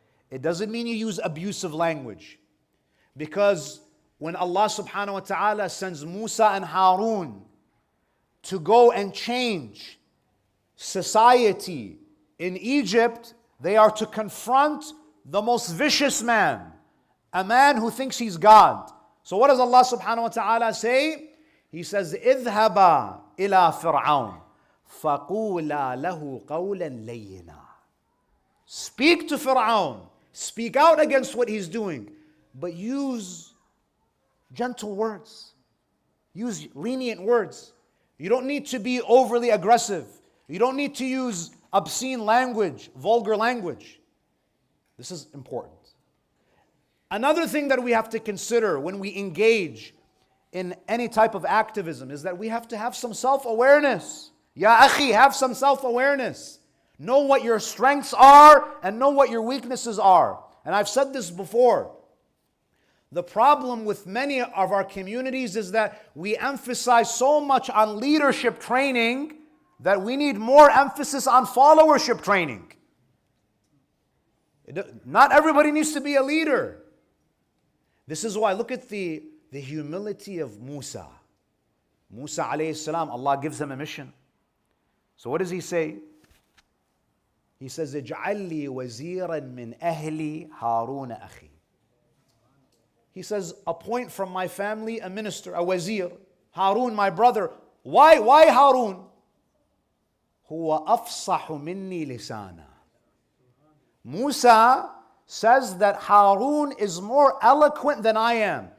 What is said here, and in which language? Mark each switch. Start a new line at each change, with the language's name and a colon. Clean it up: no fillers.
English: It doesn't mean you use abusive language. Because when Allah subhanahu wa ta'ala sends Musa and Harun to go and change society in Egypt, they are to confront the most vicious man, a man who thinks he's God. So what does Allah subhanahu wa ta'ala say? He says,
Arabic: اذهبا إلى فرعون فقولا له قولا لينا.
English: Speak to Fir'aun. Speak out against what he's doing. But use gentle words. Use lenient words. You don't need to be overly aggressive. You don't need to use obscene language, vulgar language. This is important. Another thing that we have to consider when we engage in any type of activism is that we have to have some self-awareness. Ya akhi, have some self-awareness. Know what your strengths are and know what your weaknesses are. And I've said this before. The problem with many of our communities is that we emphasize so much on leadership training that we need more emphasis on followership training. Not everybody needs to be a leader. This is why, look at the humility of Musa. Musa alayhi salam, Allah gives him a mission. So what does he say? He says,
Arabic: اجعل لي وزيرا من أهلي هارون أخي.
English: He says, appoint from my family a minister, a wazir, Harun, my brother. Why Harun?
Arabic: هو أفصح مني لسانا.
English: Musa says that Harun is more eloquent than I am.